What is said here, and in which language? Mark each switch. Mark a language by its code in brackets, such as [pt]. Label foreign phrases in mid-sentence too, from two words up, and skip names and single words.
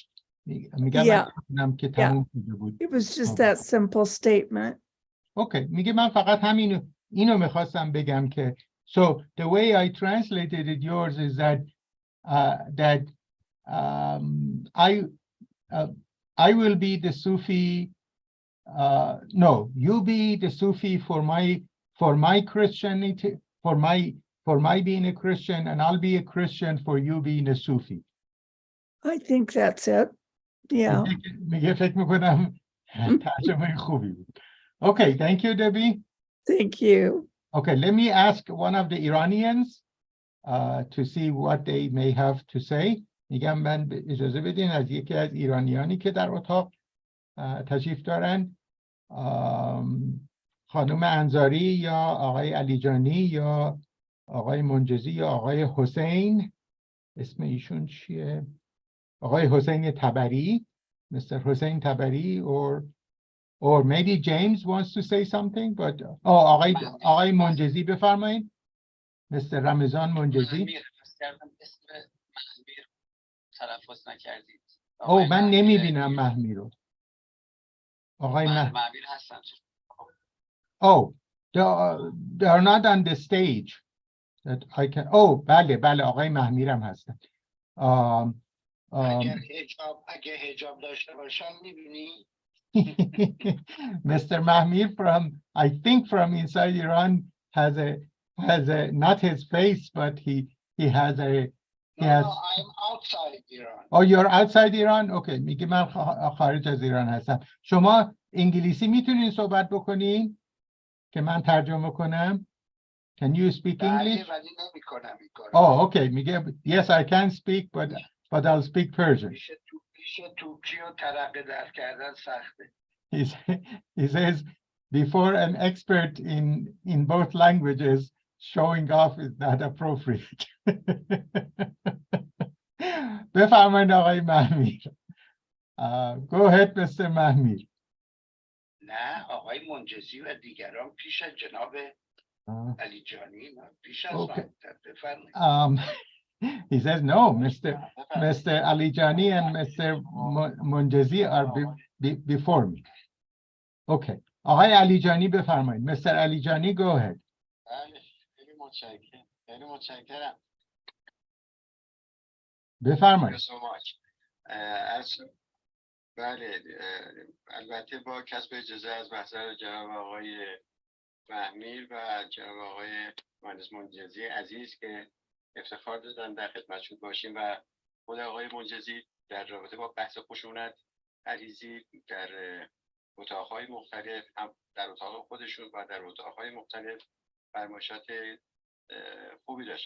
[en] Yeah. It was just that simple statement. Okay. [fa] میگه من فقط اینو میخواستم بگم که [en] so the way I translated it yours is that I will be the Sufi. No, you be the Sufi for my Christianity, for my being a Christian, and I'll be a Christian for you being a Sufi. I think that's it. Yeah. [fa] میگه فکر میکنم ترجمه خوبی بود. [en] Okay, thank you, Debbie. Thank you. Okay, let me ask one of the Iranians. to see what they may have to say. [fa] میگم من اجازه بدین از یکی از ایرانیانی که در اتاق تشریف دارن، خانم انصاری یا آقای علیجانی یا آقای منجزی یا آقای حسین، اسم ایشون چیه؟ آقای حسین تبری، [en] Mr. Hussein Tabari, or maybe James wants to say something, but [fa] آقای منجزی بفرمایید. [en] Mr. رمضان منجزی. [fa] تلفظ نکردید. من نمیبینم محمی رو. آقای محمیر هستن. [en] they are not on the stage that I can. [fa] بله آقای محمیرم هستن. اگه حجاب داشته باشن میبینی؟ [en] Mr. Mahmir I think from inside Iran has a not his face, but he has a. No, I'm outside Iran. Oh, you're outside Iran? Okay. [fa] میگه من خارج از ایران هستم. شما انگلیسی میتونین صحبت بکنین که من ترجمه کنم؟ [en] Can you speak English? [fa] ولی نمی‌کنم این کارو. [en] Oh, okay. میگه yes, I can speak, but I'll speak Persian. [fa] پیش توپچی و ترقه در کردن سخته. [en] He says before an expert in both languages, showing off is not appropriate. [fa] بفرمایید آقای محمیر. [en] Go ahead, Mr. محمیر. [fa] نه آقای منجزی و دیگران پیش از جناب علی جانی پیش از بفرمایید. [en] He says no, Mr. Ali Jani and Mr. Munjazi are before me. [fa] Okay. آقای علی جانی بفرمایید. [en] Mr. Ali Jani, go ahead. [fa] خیلی متشکرم. بفرمایید. بله، البته با کسب اجازه از محضر جناب آقای محمیر و جناب آقای مهندس منجزی عزیز که افتخار دادن در خدمتشون باشیم و خود آقای منجزی در رابطه با بحث خشونت عریضی در اتاقهای مختلف، هم در اتاق خودشون و در اتاقهای مختلف فرمایشات خوبی داشتم.